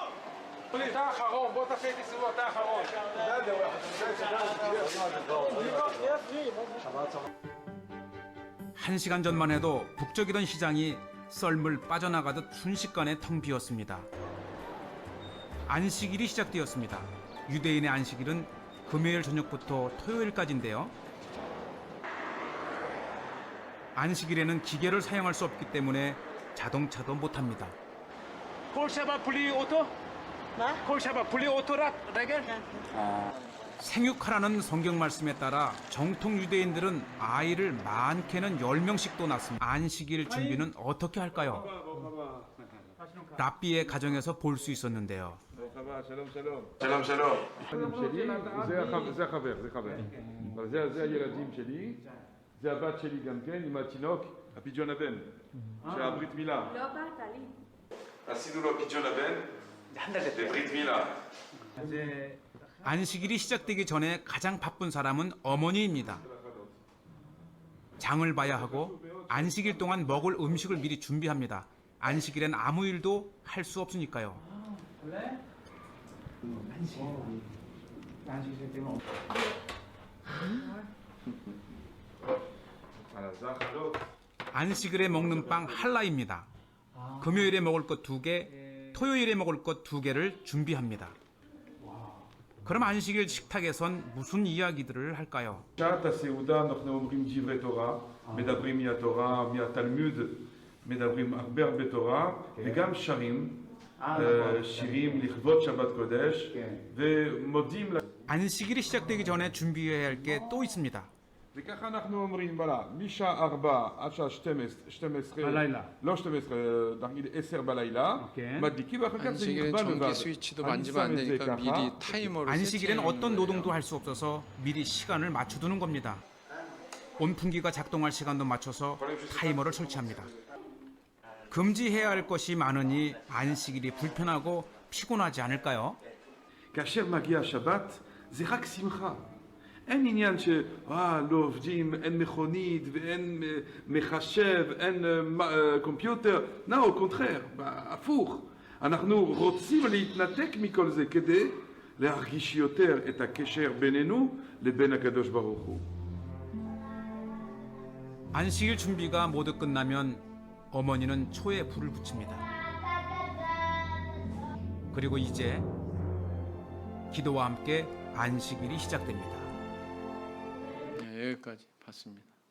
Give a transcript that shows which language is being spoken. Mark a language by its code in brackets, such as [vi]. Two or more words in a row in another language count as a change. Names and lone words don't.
[ko] 1시간 전만 해도 북적이던 시장이 썰물 빠져나가듯 순식간에 텅 비었습니다. 안식일이 시작되었습니다. 유대인의 안식일은 금요일 저녁부터 토요일까지인데요. 안식일에는 기계를 사용할 수 없기 때문에 자동차도 못합니다. [he] כל שבת בלי אוטו? מה? כל שבת בלי אוטו רק רגל? [ko] 생육하라는 성경 말씀에 따라 정통 유대인들은 아이를 많게는 10명씩도 낳습니다. 안식일 준비는 어떻게 할까요? 랍비의 가정에서 볼 수 있었는데요. [he] שלום. שלי, זה החבר. אבל זה הילדים שלי, זה הבת שלי גם כן, עם התינוק, הפיג'ון הבן, שהברית מילה. לא באת לי. עשינו לו פיג'ון הבן, בברית מילה. [ko] 안식일이 시작되기 전에 가장 바쁜 사람은 어머니입니다. 장을 봐야 하고 안식일 동안 먹을 음식을 미리 준비합니다. 안식일엔 아무 일도 할 수 없으니까요. 안식일에 먹는 빵 할라입니다. 금요일에 먹을 것 2개, 토요일에 먹을 것 2개를 준비합니다. 그럼 안식일 식탁에선 무슨 이야기들을 할까요? [he] שעת הסעודה אנחנו אומרים דברי תורה, מדברים מהתורה, מהתלמוד, מדברים הרבה תורה, וגם שרים, שירים לכבוד שבת קודש, ומודים. [ko] 안식일이 시작되기 전에 준비해야 할 게 또 있습니다. [he] וככה אנחנו אומרים, משעה 4 עד שעה 12, בלילה. לא 12, נגיד 10 בלילה, מדליקים, ואחר כך זה [ko] 안식일은 [he] נכבה [ko] 전기 [he] לבד. [ko] 스위치도 [he] אני [ko] 만지면 [he] שם [ko] 안 [he] את זה [ko] 되니까 [he] ככה. [ko] 미리 타이머를 안식일엔 세팅하는 어떤 거예요. 노동도 할 수 없어서 미리 시간을 맞춰두는 겁니다. 온풍기가 작동할 시간도 맞춰서 타이머를 설치합니다. 금지해야 할 것이 많으니 안식일이 불편하고 피곤하지 않을까요? [he] כאשר מגיע השבת, זה רק שמחה. אין עניין לא עובדים, אין מכונית ואין מחשב, אין קומפיוטר. לא, קונטרר, הפוך. אנחנו רוצים להתנתק מכל זה כדי להרגיש יותר את הקשר בינינו לבין הקדוש ברוך הוא. [ko] 안식일 준비가 모두 끝나면 어머니는 초에 불을 붙입니다. 그리고 이제 기도와 함께 안식일이 시작됩니다. 네, 여기까지 봤습니다.